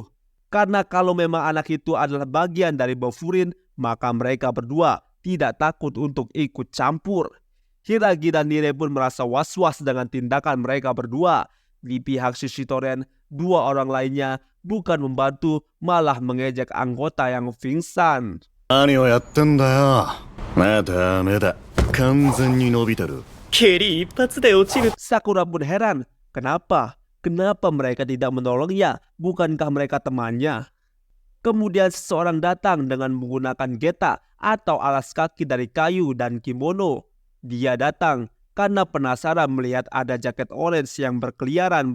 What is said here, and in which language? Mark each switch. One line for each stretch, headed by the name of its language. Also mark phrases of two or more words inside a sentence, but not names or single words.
Indonesian: Karena kalau memang anak itu adalah bagian dari Bofurin, maka mereka berdua tidak takut untuk ikut campur. Hiragi dan Nire pun merasa was-was dengan tindakan mereka berdua. Di pihak Shishitoren, 2 orang lainnya bukan membantu, malah mengejek anggota yang pingsan.
Japanese: 何をやってんだよ。まあダメだ。完全に伸びてる。蹴り一発で落ちる。
Indonesian: Sakura pun heran, kenapa mereka tidak menolongnya? Bukankah mereka temannya? Kemudian seseorang datang dengan menggunakan geta atau alas kaki dari kayu dan kimono. Dia datang karena penasaran melihat ada jaket orange yang berkeliaran.